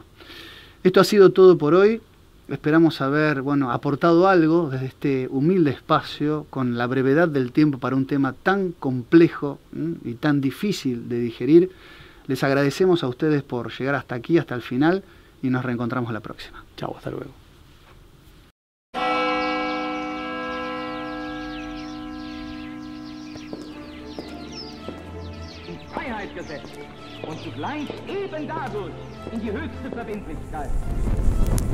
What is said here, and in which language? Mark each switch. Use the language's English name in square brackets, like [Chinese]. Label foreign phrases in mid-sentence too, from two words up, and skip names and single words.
[Spanish] Esto ha sido todo por hoy. Esperamos haber aportado algo desde este humilde espacio con la brevedad del tiempo para un tema tan complejo y tan difícil de digerir. Les agradecemos a ustedes por llegar hasta aquí, hasta el final, y nos reencontramos la próxima. Chao, hasta luego. [German] Freiheit gesetzt und zugleich eben dadurch in die höchste Verbindlichkeit.